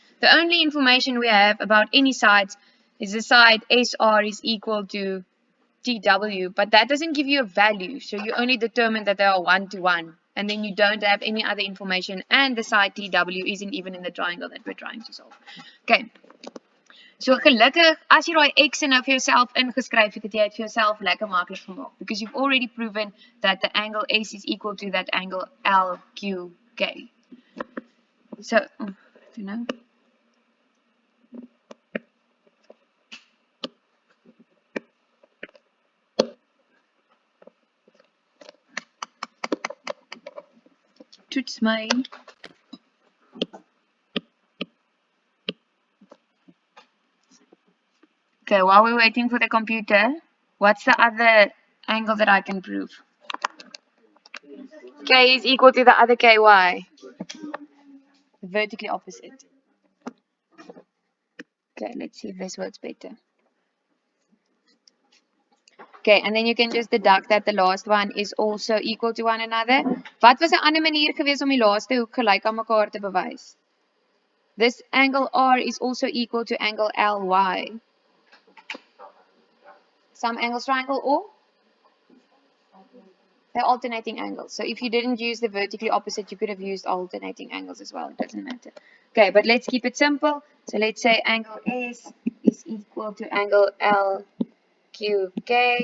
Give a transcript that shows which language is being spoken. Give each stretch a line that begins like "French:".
English: The only information we have about any sides is the side SR is equal to TW, but that doesn't give you a value. So you only determine that they are 1 to 1. And then you don't have any other information, and the side TW isn't even in the triangle that we're trying to solve. Okay.
Afrikaans: So gelukkig, as jy daai X nou vir jouself ingeskryf het, het jy dit vir jouself lekker maklik gemaak.
English: Because you've already proven that the angle S is equal to that angle LQK. So, you know.
Afrikaans: Toets my.
English: Okay, while we're waiting for the computer, what's the other angle that I can prove? K is equal to the other KY. Vertically opposite. Okay, let's see if this works better. Okay, and then you can just deduct that the last one is also equal to one another.
Afrikaans: Wat was 'n ander manier gewees om die laaste hoek gelyk aan mekaar te bewys?
English: This angle R is also equal to angle LY. Some angles triangle or they're alternating angles. So if you didn't use the vertically opposite, you could have used alternating angles as well. It doesn't matter. Okay, but let's keep it simple. So let's say angle S is equal to angle LQK.